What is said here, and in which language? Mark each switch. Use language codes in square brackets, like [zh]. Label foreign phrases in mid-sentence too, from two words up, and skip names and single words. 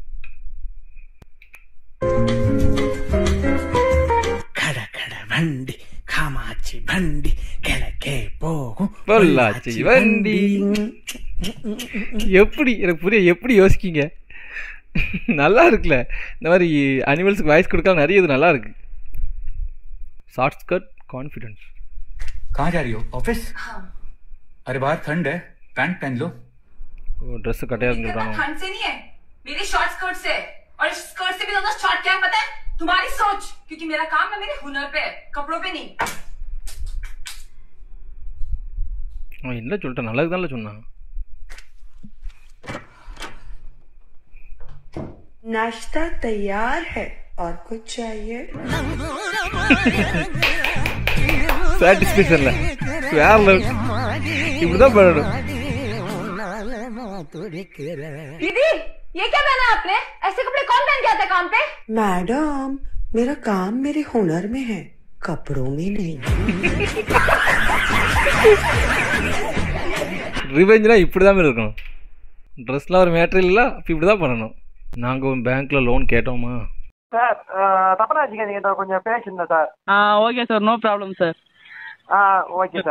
[ta] கட கட வண்டி காமாட்சி வண்டி கிழக்கே போகும் பொள்ளாச்சி வண்டி. எப்படி எனக்கு புரிய, எப்படி யோசிக்கீங்க? நல்லா இருக்குல்ல இந்த மாதிரி [en] animalsukku voice [ta] கொடுக்க நிறைய இது நல்லா இருக்கு. [en] Short skirt confidence. [hi] कहाँ जा रही हो? ऑफिस? हाँ। अरे बाहर ठंड है, पैंट पहन लो। वो ड्रेस कटे ठंड से नहीं है, मेरी [en] short skirt [hi] से। और इस स्कर्ट से भी ज्यादा शॉर्ट क्या है पता है? तुम्हारी सोच, क्योंकि मेरा काम है मेरे हुनर पे, कपड़ों पे नहीं। [ta] என்ன சொல்லிட்டேன், நல்லதுதான்ல சொன்னா. [hi] नाश्ता तैयार है और कुछ चाहिए? [ta] சாட்டிஸ்ஃபேக்ஷன்ல வேற லெவல். இப்படிதான் பண்ணணும். [hi] दीदी ये क्या पहना आपने? ऐसे कपड़े कौन पहन के आता है काम पे? मैडम मेरा काम मेरे हुनर में है, कपड़ों में नहीं। [ta] ரிவெஞ்ச்னா இப்படிதான் இருக்கணும். ட்ரெஸ்லாம் ஒரு மேட்டர் இல்லை, அப்போ இப்படிதான் பண்ணணும். நாங்கள் [en] bankla loan [ta] கேட்டோமா சார்? தப்பா வச்சுக்காதீங்க, கொஞ்சம் பேசுங்க சார். [en] Okay sir, no problem sir. Okay sir.